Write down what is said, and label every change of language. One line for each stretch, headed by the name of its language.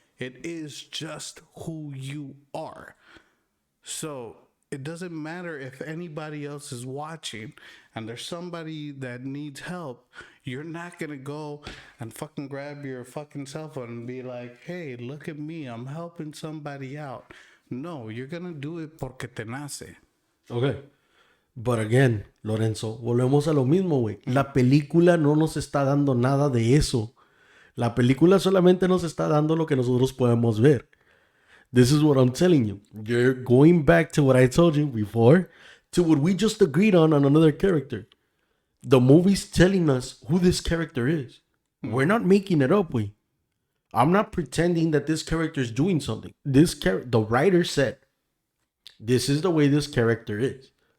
English: It is just who you are. So it doesn't matter if anybody else is watching and there's somebody that needs help. You're not going to go and fucking grab your fucking cell phone and be like, hey, look at me. I'm helping somebody out. No, you're going to do it
Spanish: porque te nace.
English: Okay. But again,
Spanish: Lorenzo, volvemos a lo mismo, güey. La película no nos está dando nada de eso. La película solamente nos está dando lo que nosotros podemos ver.
English: This is what I'm telling you. You're going back to what I told you before, to what we just agreed on another character. The movie's telling us who this character is. We're not making it up, we. I'm not pretending that this character is doing something. The writer said, this is the way this character is.